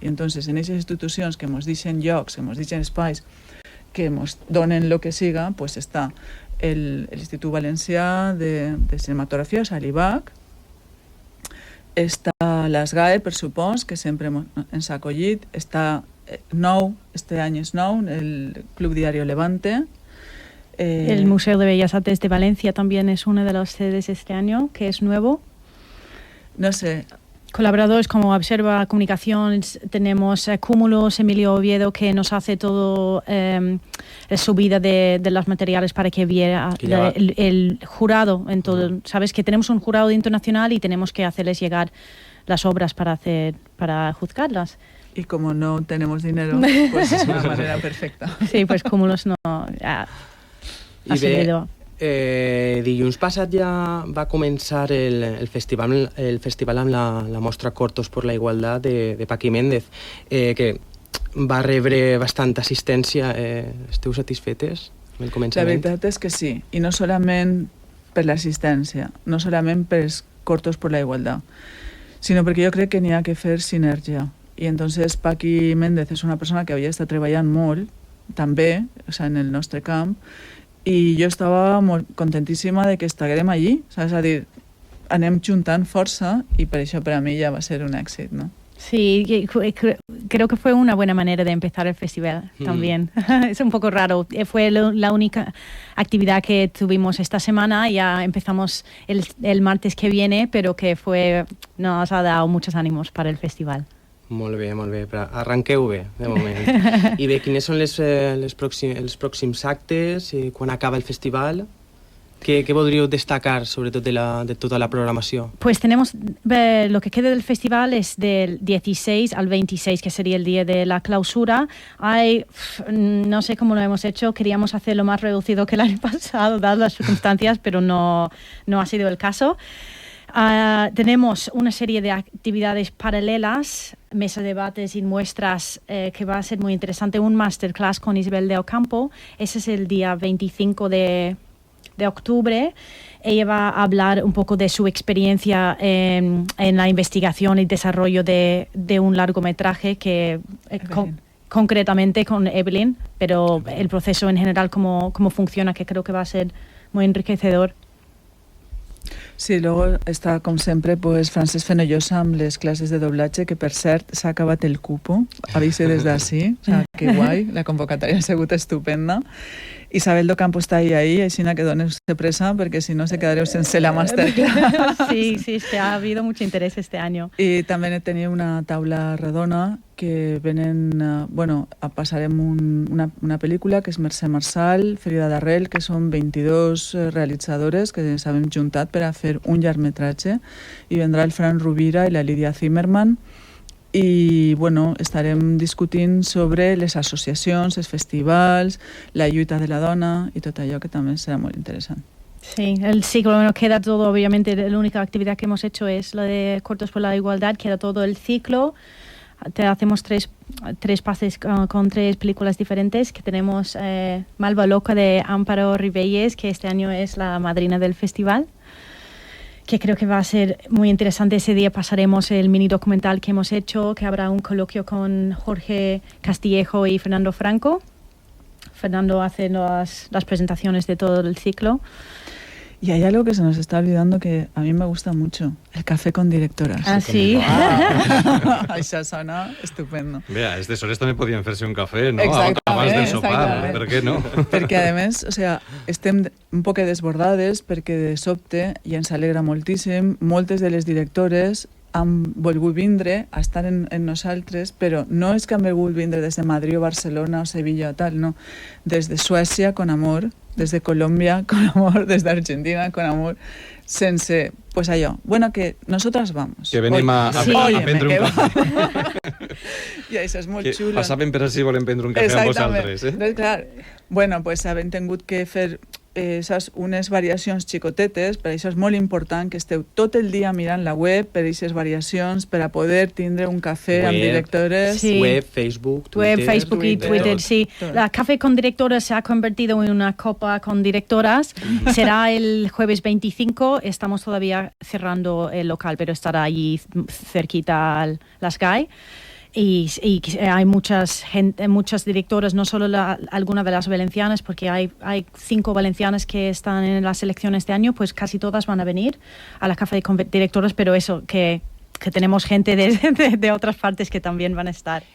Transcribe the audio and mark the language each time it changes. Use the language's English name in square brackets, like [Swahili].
[Catalan] I entonces en aquestes institucions que ens deixen llocs, que ens deixen espais, que ens donen el que siga, pues està l'Institut Valencià de Cinematografia, o sigui, l'IVAC, està l'ASGAE, per supòs, que sempre ens ha acollit, està nou, este any és nou, el Club Diario Levante. [Spanish] El Museo de Bellas Artes de Valencia también es una de las sedes este año, que es nuevo. No sé. Colaboradores como Observa Comunicaciones, tenemos Cúmulos, Emilio Oviedo, que nos hace todo la subida de los materiales para que viera el jurado. En todo, sabes que tenemos un jurado internacional y tenemos que hacerles llegar las obras para juzgarlas. Y como no tenemos dinero, pues es una manera perfecta. Sí, pues Cúmulos no ha seguido. [Catalan] Dilluns passat ja va començar el festival amb la mostra Cortos por la Igualdad de Paqui Méndez, que va rebre bastant assistència. Esteu satisfetes amb el començament? La veritat és que sí, i no solament per l'assistència, no solament per els Cortos por la Igualdad, sinó perquè jo crec que n'hi ha que fer sinergia. I entonces Paqui Méndez és una persona que havia estat treballant molt, també, o sigui, en el nostre camp, i jo estava molt contentíssima de que estiguem allí, saps? És a dir, anem juntant força i per això per a mi ja va ser un èxit, no? [Spanish] Sí, creo que fue una buena manera de empezar el festival también. Es un poco raro. Fue la única actividad que tuvimos esta semana. Ya empezamos el martes que viene, pero que nos ha dado muchos ánimos para el festival. [Catalan] Molt bé, molt bé. Arranqueu bé, de moment. I bé, quines són els pròxims actes? Quan acaba el festival? [Spanish] ¿Qué podríais destacar, sobre todo de toda la programación? Pues tenemos, lo que queda del festival es del 16 al 26, que sería el día de la clausura. No sé cómo lo hemos hecho, queríamos hacerlo más reducido que el año pasado, dadas las circunstancias, pero no ha sido el caso. Tenemos una serie de actividades paralelas, mesa de debates y muestras, que va a ser muy interesante. Un masterclass con Isabel de Ocampo, ese es el día 25 de octubre. Ella va a hablar un poco de su experiencia en la investigación y desarrollo de un largometraje que concretamente con Evelyn, pero el proceso en general, cómo funciona, que creo que va a ser muy enriquecedor. [Catalan] Sí, luego està, com sempre, pues, Francesc Fenollosa amb les classes de doblatge, que per cert s'ha acabat el cupo, avise des d'ací, o sea, que guai, la convocatòria ha sigut estupenda. Isabel do Campo està ahí, així que doneu-se pressa, perquè si no se quedareu sense la masterclass. [Spanish] Sí, ha habido mucho interés este año. [Catalan] I també tenia una taula redona que venen, passarem una pel·lícula que és Mercè Marçal, Ferida d'Arrel, que són 22 realitzadores que s'han juntat per a fer un llargmetratge, i vendrà el Fran Rovira i la Lídia Zimmerman, i estarem discutint sobre les associacions, els festivals, la lluita de la dona i tot allò, que també serà molt interessant. [Spanish] Sí, el ciclo, bueno, queda todo, obviamente, la única actividad que hemos hecho es la de Cortos por la Igualdad, queda todo el ciclo. Hacemos tres pases con 3 películas diferentes, que tenemos Malva Loca de Amparo Ribelles, que este año es la madrina del festival, que creo que va a ser muy interesante. Ese día pasaremos el mini documental que hemos hecho, que habrá un coloquio con Jorge Castillejo y Fernando Franco. Fernando hace las presentaciones de todo el ciclo. Y hay algo que se nos está olvidando que a mí me gusta mucho, el café con directoras. Ah, sí. [Catalan] Això sona estupendo. [Spanish] Vea, estas horas también podían hacerse un café, ¿no? [Catalan] Exactament, Abans del sopar, exactament. per què no? Perquè, a més, o sea, estem un poc desbordades perquè de sobte, i ens alegra moltíssim, moltes de les directores han volgut vindre a estar en nosaltres, però no és que han volgut vindre des de Madrid o Barcelona o Sevilla o tal, no. Des de Suècia, con amor, des de Colòmbia, con amor, des d'Argentina, con amor, sense, pues allò, bueno, [Spanish] que nosotras vamos. [Catalan] Que venim a prendre un cafè. I això és molt Que xulo. passaven per així volen prendre un cafè amb vosaltres, Doncs, clar, bueno, pues havent tingut que fer saps, unes variacions xicotetes, per això és molt important que esteu tot el dia mirant la web per aquestes variacions, per a poder tindre un cafè amb directores. Sí. Web, Facebook, Twitter. [Spanish] Web, Facebook y Twitter, sí. La Café con Directoras se ha convertido en una copa con directoras. Será el jueves 25. Estamos todavía cerrando el local, pero estará allí cerquita al Las Gai. Y hay muchas directoras, no solo algunas de las valencianas, porque hay 5 valencianas que están en la selección este año, pues casi todas van a venir a la Café de Directoras, pero eso, que tenemos gente de otras partes que también van a estar.